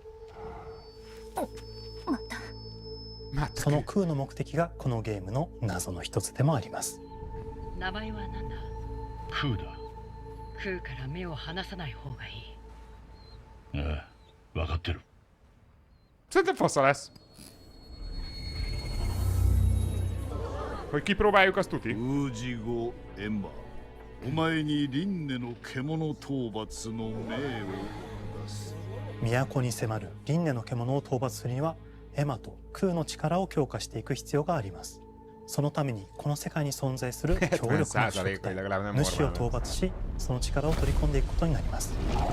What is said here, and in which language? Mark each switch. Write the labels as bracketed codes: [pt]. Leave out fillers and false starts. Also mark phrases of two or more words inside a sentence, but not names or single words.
[ja] そのクーの目的がこのゲームの謎の一つでもあります。名前は何だ？クーだ。クーから目を離さない方がいい。分かってる。 [hu] Szerintem fasza lesz. Hogy kipróbáljuk, azt tuti. [ja] エンバお前に輪廻の獣討伐の命を出す。都に迫る輪廻の獣を討伐するにはエマと空の力を強化していく必要があります。そのためにこの世界に存在する強力な主体主を討伐し、その力を取り込んでいくことになります。